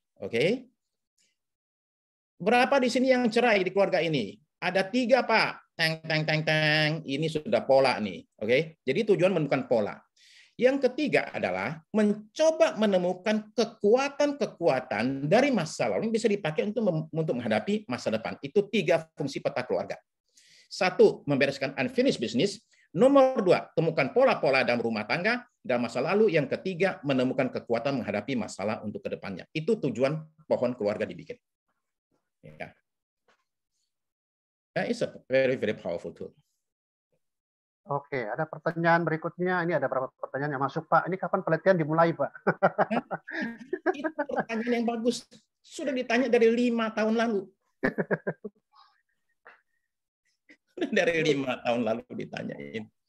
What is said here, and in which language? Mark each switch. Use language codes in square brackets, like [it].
[id] Oke? Berapa di sini yang cerai di keluarga ini? Ada 3, Pak. Teng. Ini sudah pola nih. Oke? Jadi tujuan menemukan pola. Yang ketiga adalah mencoba menemukan kekuatan-kekuatan dari masa lalu yang bisa dipakai untuk menghadapi masa depan. Itu 3 fungsi peta keluarga. 1, membereskan [en] unfinished business. [id] Nomor 2, temukan pola-pola dalam rumah tangga dan masa lalu. Yang ketiga, menemukan kekuatan menghadapi masalah untuk kedepannya. Itu tujuan pohon keluarga dibikin. Ya. [en] It's a very, very powerful tool. [id] Oke, ada pertanyaan berikutnya. Ini ada beberapa pertanyaan yang masuk, Pak. Ini kapan penelitian dimulai, Pak? Itu pertanyaan yang bagus. Sudah ditanya dari 5 tahun lalu. Dari 5 tahun lalu ditanyain.